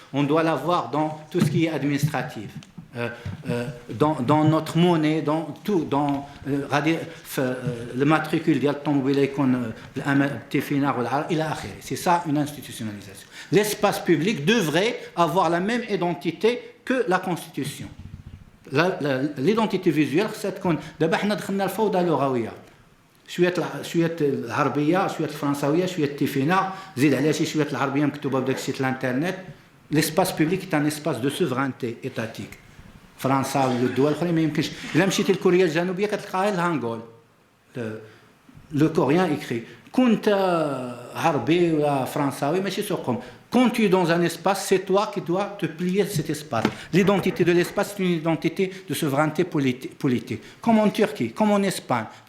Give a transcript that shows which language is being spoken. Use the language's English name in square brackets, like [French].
[French] On doit l'avoir dans tout ce qui est administratif. Dans notre monnaie, dans tout, dans le matricule [Arabic] ديال الطوموبيله يكون التيفينار والعرب الى اخره. [French] C'est ça une institutionnalisation. L'espace public devrait avoir la même identité que la Constitution. L'identité visuelle [Arabic] خصها تكون دابا حنا دخلنا الفوضى اللغويه. شويه العربيه شويه الفرنساويه شويه التيفينار زيد عليها شويه العربيه مكتوبه بداك الشيء الانترنت. [French] L'espace public est un espace de souveraineté étatique. [Arabic] فرنسا والدول الاخرين ما يمكنش. الا مشيتي لكوريا الجنوبيه كتلقى غير الهانغول [French] لو كوريان ايكري. [Arabic] كنت عربي ولا فرنساوي ماشي سوقهم. [French] Quand tu es dans un espace, c'est toi qui dois te plier à cet espace. L'identité de l'espace, c'est une identité de souveraineté politique. Comme en Turquie, comme en Espagne.